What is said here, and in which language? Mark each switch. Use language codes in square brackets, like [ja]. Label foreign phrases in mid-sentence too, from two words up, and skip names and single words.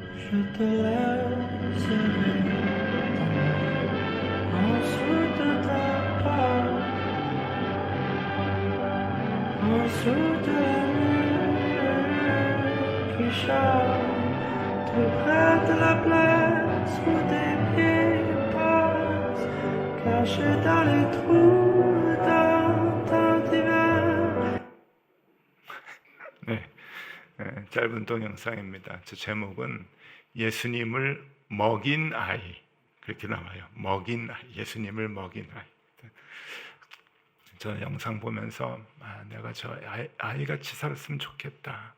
[fr] Je te laisserai ensuite de ta part, ensuite de la nuit qui chante tout près de la place où tes pieds passent, caché dans les trous d'un hiver. [ko] 네, 짧은 동영상입니다. 저 제목은 예수님을 먹인 아이, 그렇게 나와요. 먹인 아이, 예수님을 먹인 아이. 저 영상 보면서 내가 저 아이같이 살았으면 좋겠다.